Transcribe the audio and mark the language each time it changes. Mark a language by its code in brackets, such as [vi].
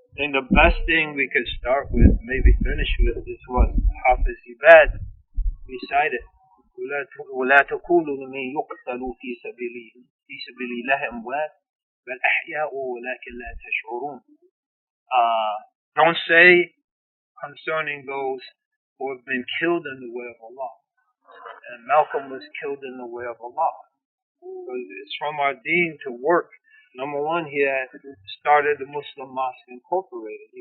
[en] think the best thing we could start with, maybe finish with, is what Hafiz Ibad recited. [ar] ولا تقولوا لمن يقتل في سبيل الله أموات بل أحياء ولكن لا تشعرون. [en] Don't say concerning those who have been killed in the way of Allah. And Malcolm was killed in the way of Allah. It's from our deen to work. Number one, he had started the Muslim Mosque Incorporated.